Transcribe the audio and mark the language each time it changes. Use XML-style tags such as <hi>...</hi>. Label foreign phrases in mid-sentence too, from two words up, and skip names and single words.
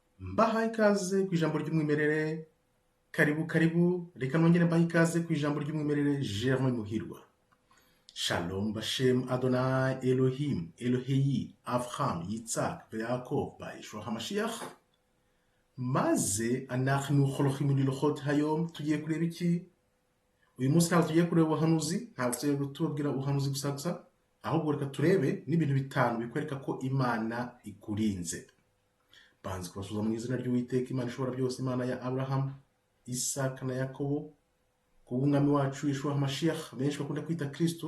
<rw>Mbahaye ikaze ku ijambo ry'umwimerere, karibu reka nongere mbahe ikaze ku ijambo ry'umwimerere Germain Muhirwa.</rw> <he>שלום בשם אדוני אלוהים אלוהי אברהם יצחק יעקב ישוע המשיח. Maze אנחנו הולכים ללכות היום.</he> <rw>Tugiye kureba iki? Uyu munsi ntabwo tugiye kureba ubuhanuzi, ntabwo tugiye kutubwira ubuhanuzi gusa, ahubwo reka turebe n'ibintu bitanu bikwereka ko Imana ikurinze. Banze kubasuza mu izina ry'Uwiteka Imana ishobora byose, Imana ya Abraham, Isaka na Yakobo, kubw'umwami wacu Yeshua HaMashiach benshi bakunda kwita Kristo.</rw>